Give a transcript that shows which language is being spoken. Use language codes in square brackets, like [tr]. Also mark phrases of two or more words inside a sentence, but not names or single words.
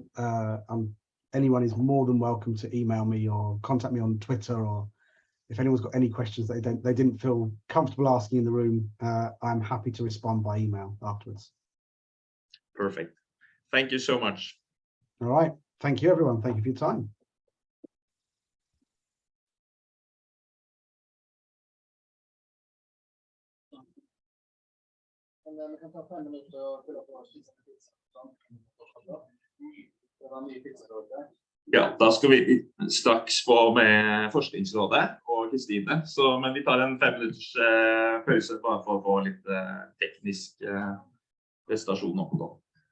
[en] Anyone is more than welcome to email me or contact me on Twitter, or if anyone's got any questions that they didn't feel comfortable asking in the room, I'm happy to respond by email afterwards. Perfect. Thank you so much. All right. Thank you, everyone. Thank you for your time. [no] Ja, da skal vi straks på med Forskningsrådet og Kristine, men vi tar en 5 minutters pause bare for å få litt teknisk prestasjon opp da.